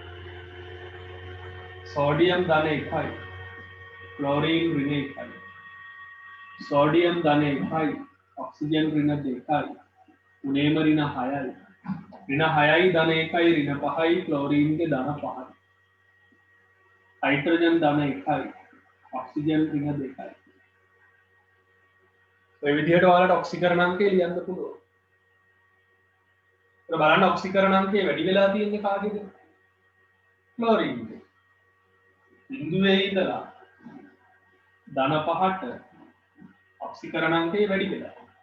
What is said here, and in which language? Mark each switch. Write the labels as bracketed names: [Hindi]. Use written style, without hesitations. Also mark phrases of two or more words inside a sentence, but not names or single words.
[Sinhala] සෝඩියම් ධන 1යි. ක්ලෝරීන් ඍණ 1යි. සෝඩියම් ධන 1යි. ඔක්සිජන් ඍණ 2යි. උනේම ඍණ 6යි. ඍණ 6යි ධන 1යි ඍණ 5යි ක්ලෝරීන්ගේ ධන 5යි. හයිඩ්‍රජන් ධන 1යි ඔක්සිජන් ඍණ 2යි. ඔය විදිහට ඔයාලට ඔක්සිකරණාංකය ලියන්න පුළුවන්. ඒක බලන්න ඔක්සිකරණාංකය වැඩි වෙලා තියෙන්නේ කාගේද? ක්ලෝරීන්ගේ. බිඳුවේ ඉඳලා ධන 5ට ඔක්සිකරණාංකය වැඩි වෙලා.